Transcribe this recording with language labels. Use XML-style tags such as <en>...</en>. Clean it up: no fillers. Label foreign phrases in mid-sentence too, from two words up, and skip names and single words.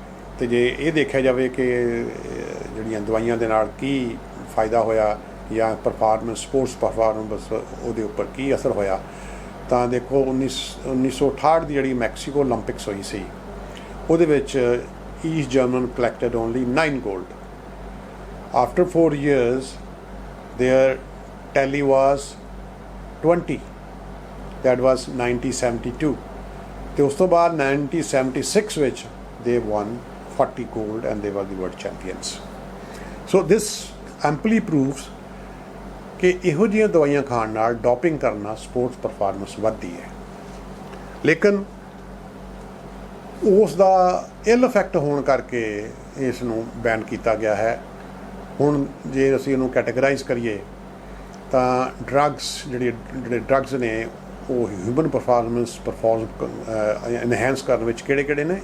<pa>ਅਤੇ ਜੇ ਇਹ ਦੇਖਿਆ ਜਾਵੇ ਕਿ ਜਿਹੜੀਆਂ ਦਵਾਈਆਂ ਦੇ ਨਾਲ ਕੀ ਫਾਇਦਾ ਹੋਇਆ ਜਾਂ</pa> <en>sports performance</en> <pa>ਉਹਦੇ ਉੱਪਰ ਕੀ ਅਸਰ ਹੋਇਆ, ਤਾਂ ਦੇਖੋ 1968 ਦੀ ਜਿਹੜੀ ਮੈਕਸੀਕੋ ਓਲੰਪਿਕਸ ਹੋਈ ਸੀ, ਉਹਦੇ ਵਿੱਚ</pa> <en>East German collected only 9 gold. After 4 years their tally was 20. That was 1972.</en> <pa>ਅਤੇ ਉਸ ਤੋਂ ਬਾਅਦ 1976 ਵਿੱਚ</pa> <en>they won 40 gold and they were the world champions. So this amply proves</en> <pa>ਕਿ ਇਹੋ ਜਿਹੀਆਂ ਦਵਾਈਆਂ ਖਾਣ ਨਾਲ ਡੋਪਿੰਗ ਕਰਨਾ</pa> <en>sports performance</en> <pa>ਵੱਧਦੀ ਹੈ। ਲੇਕਿਨ ਉਸ ਦਾ</pa> <en>ill effect</en> <pa>ਹੋਣ ਕਰਕੇ ਇਸ ਨੂੰ ਬੈਨ ਕੀਤਾ ਗਿਆ ਹੈ। ਹੁਣ ਜੇ ਅਸੀਂ ਇਹਨੂੰ ਕੈਟੇਗਰਾਈਜ਼ ਕਰੀਏ ਤਾਂ ਜਿਹੜੇ ਡਰੱਗਸ ਨੇ ਉਹ</pa> <en>human performance enhance</en> <pa>ਕਰਨ ਵਿੱਚ ਕਿਹੜੇ ਨੇ।</pa>